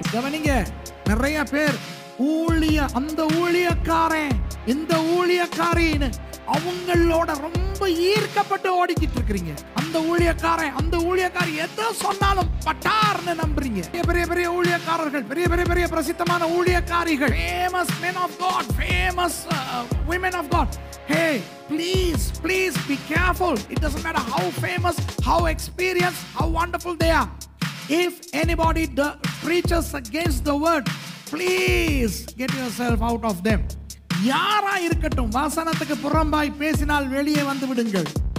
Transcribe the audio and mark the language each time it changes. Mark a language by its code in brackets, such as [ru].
[ta] கவனிங்க, நிறைய பேர் அந்த ஊழியக்காரன் இந்த ஊழியக்காரின்னு அவங்களோட ரொம்ப ஈர்க்கப்பட்டு ஓடிக்கிட்டு இருக்கிறீங்க. அந்த ஊழியக்காரன் அந்த ஊழியக்காரி எதை சொன்னாலும் பட்டார்னு நம்புறீங்க. பெரிய பெரிய ஊழியக்காரர்கள், பெரிய பெரிய பெரிய பிரசித்தமான ஊழியக்காரிகள், famous men of God, famous women of God. [en] Hey, please be careful. It doesn't matter how famous, how experienced, how wonderful they are. If anybody preaches against the word, please get yourself out of them. [ta] யாரா இருக்கட்டும், வசனத்துக்கு புறம்பாய் பேசினால் வெளியே வந்து விடுங்கள்.